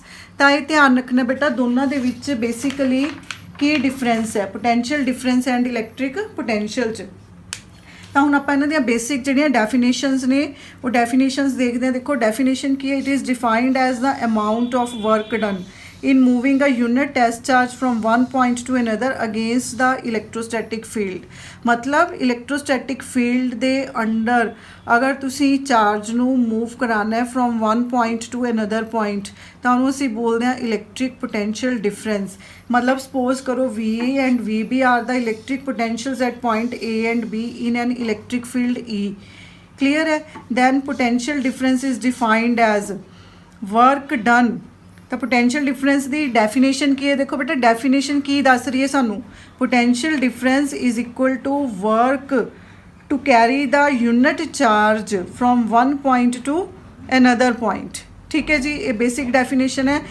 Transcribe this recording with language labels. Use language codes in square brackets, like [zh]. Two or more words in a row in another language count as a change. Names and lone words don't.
[pa] ਤਾਂ ਇਹ ਧਿਆਨ ਰੱਖਣਾ ਬੇਟਾ ਦੋਨਾਂ ਦੇ ਵਿੱਚ ਬੇਸਿਕਲੀ ਕੀ ਡਿਫਰੈਂਸ ਹੈ, [en] potential difference and electric potential [pa] 'ਚ। ਤਾਂ ਹੁਣ ਆਪਾਂ ਇਹਨਾਂ ਦੀਆਂ ਬੇਸਿਕ ਜਿਹੜੀਆਂ ਡੈਫੀਨੇਸ਼ਨਸ ਨੇ ਉਹ ਡੈਫੀਨੇਸ਼ਨਸ ਦੇਖਦੇ ਹਾਂ। ਦੇਖੋ ਡੈਫੀਨੇਸ਼ਨ ਕੀ ਹੈ, [en] It is defined as the amount of work done in moving a unit test charge from one point to another against the electrostatic field। [pa] मतलब [en] electrostatic field [pa] ਦੇ ਅੰਡਰ ਅਗਰ ਤੁਸੀਂ ਚਾਰਜ ਨੂੰ ਮੂਵ ਕਰਾਉਣਾ ਹੈ [en] from one point to another point [pa] ਤਾਂ ਉਹਨੂੰ ਅਸੀਂ ਬੋਲਦੇ ਹਾਂ [en] electric potential difference. [pa] ਮਤਲਬ ਸਪੋਜ਼ ਕਰੋ [en] VA and VB are the electric potentials at point A and B in an electric field E। [pa] clear ਹੈ? [en] then potential difference is defined as work done। [pa] ਤਾਂ [en] potential difference [pa] ਦੀ ਡੈਫੀਨੇਸ਼ਨ ਕੀ ਹੈ, ਦੇਖੋ ਬੇਟਾ ਡੈਫੀਨੇਸ਼ਨ ਕੀ ਦੱਸ ਰਹੀ ਹੈ ਸਾਨੂੰ, [en] potential difference is equal to work to carry the unit charge from one point to another point. [pa] ਠੀਕ ਹੈ ਜੀ, ਇਹ ਬੇਸਿਕ ਡੈਫੀਨੇਸ਼ਨ ਹੈ।